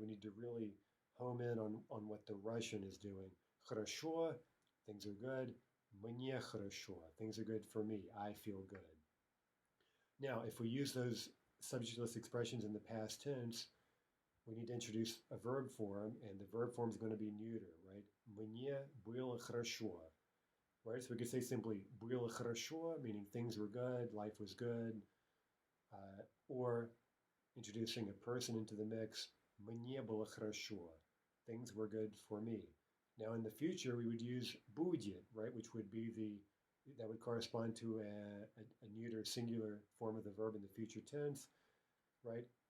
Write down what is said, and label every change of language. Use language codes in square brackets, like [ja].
[en] We need to really home in on what the Russian is doing. Хорошо, things are good. [ru] Мне хорошо, [en] things are good for me. I feel good. Now, if we use those subjectless expressions in the past tense, we need to introduce a verb form, and the verb form is going to be neuter, right? [ru] Мне было хорошо, [en] right? So we could say simply [ru] было хорошо, [en] meaning things were good, life was good, or introducing a person into the mix, [ru] мне было хорошо, [en] things were good for me. Now in the future, we would use будет, right, which would be that would correspond to a neuter singular form of the verb in the future tense, right?